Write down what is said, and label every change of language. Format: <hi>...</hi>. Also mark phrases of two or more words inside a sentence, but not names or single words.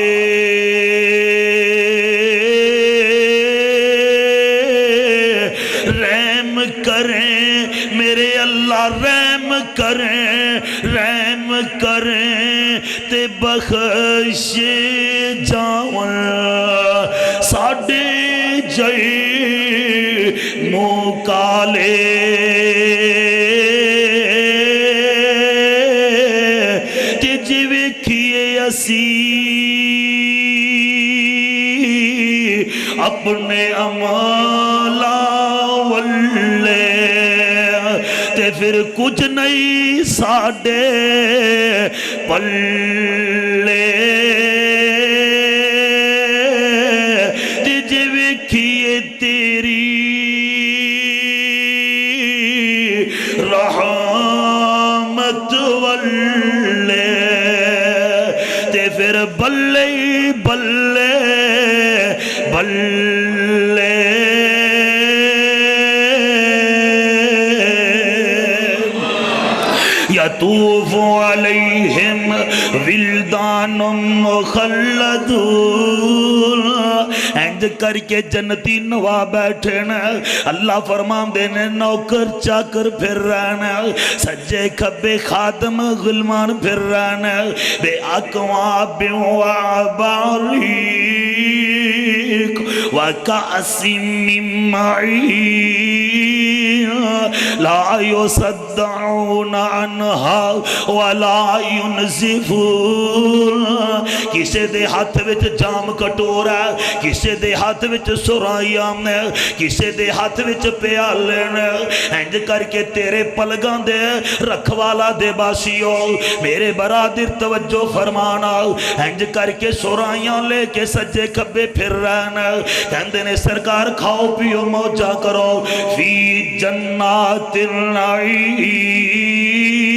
<pa>رحم کریں میرے اللہ رحم کریں تے بخش جاون ساڑھے جئی موکالے تے جی ویکھیے اسی اپنے عمالہ واللے تے پھر پھر کچھ نہیں ساڈے پلے جی ویکھیے تیری رحمت واللے تے پھر بلے بلے بلے</pa> <ar>یطوف علیہم ولدان</ar> <pa>مخلدون اینج کر کے جنتی نوا بیٹھے نا اللہ فرمان دینے نوکر چاکر پھر رہنا سجے کھبے خادم غلمان پھر رہنا</pa> <ar>بے اکواب وعباریک وکأسم من معین لا یصدعون عنہا ولا ینزفون</ar> <pa>کسے دے ہاتھ وچ جام کٹورا کسے دے ہاتھ وچ سرائیاں کسے دے ہاتھ وچ پیالن انج کر کے تیرے پلگاں دے رکھوالا دے باسیو میرے برادر توجہ فرمانا انج کر کے سرائیاں لے کے سجے کھبے پھر رہنا کہندے نے سرکار کھاؤ پیو موجہ کرو</pa> <ar>فی جنات النعیم</ar>